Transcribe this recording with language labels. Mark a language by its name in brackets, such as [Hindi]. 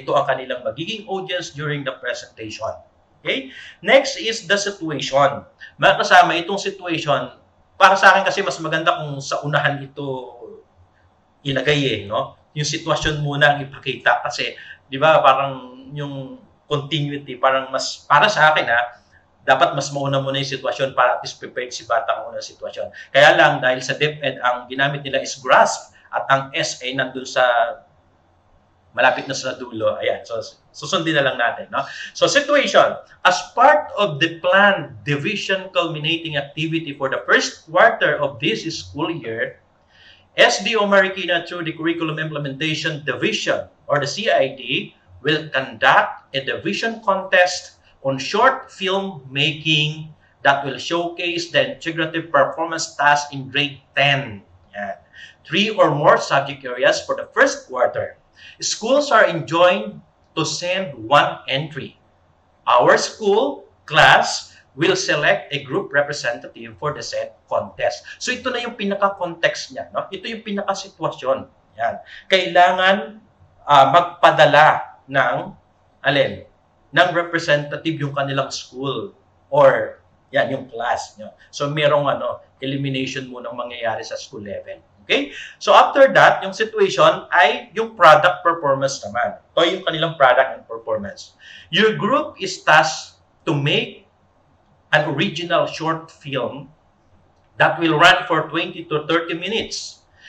[Filipino] Ito ang kanilang magiging audience [English] during the presentation. Okay? Next is the situation. [Filipino] Mga kasama, itong situation, para sa akin kasi mas maganda kung sa unahan ito ilagay no? Yung sitwasyon muna ang ipakita kasi, di ba, parang yung continuity, parang mas, para sa akin dapat mas mauna muna yung sitwasyon para at least prepared si bata kung unang sitwasyon. Kaya lang, dahil sa DepEd, ang ginamit nila is grasp at ang S ay nandun sa malapit na sa dulo. Ayan, so susundin na lang natin. No? [English] So situation, as part of the planned division culminating activity for the first quarter of this school year, SDO Marikina through the Curriculum Implementation Division or the CID will conduct a division contest on short film making that will showcase the integrative performance task in grade 10. Yan. 3 or more subject areas for the first quarter. Schools are enjoined to send one entry. Our school class will select a group representative for the said contest. [Filipino] So ito na yung pinaka-context niya. No? Ito yung pinaka-sitwasyon. Yan. Kailangan magpadala ng alin? Ng representative yung kanilang school or yung class nyo. So merong elimination muna mangyayari sa school level. Okay? [English] So after that, yung situation ay yung product performance naman. [Filipino] Ito yung kanilang product and performance. [English] Your group is tasked to make an original short film that will run for 20 to 30 minutes.